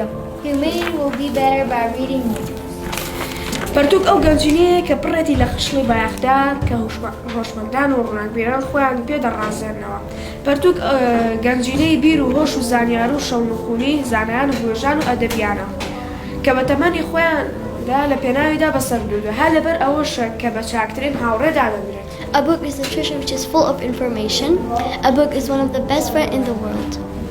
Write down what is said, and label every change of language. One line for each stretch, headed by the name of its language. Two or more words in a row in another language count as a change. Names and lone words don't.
English: Humanity will be better by reading books.
Central Kurdish: پەرتووک ئەو گەنجینەیە کە پڕێتی لە خشنی بایەخدار کە هۆشمەندان و ڕووناکبێران خۆیان پێ دەڕازێنەوە. پەرتووک گەنجینەی بیر و هۆش و زانیار و شەونخوونی زانایان و هۆژان و ئەدەبیانە کە بە تەمەنی خۆیاندا لە پێناویدا بەسەردوودە هە لەبەر ئەوەشە کە بە چاکترین هاوڕێدا دەبرێت.
English: A book is a treasure which is full of information. A book is one of the best friends in the world.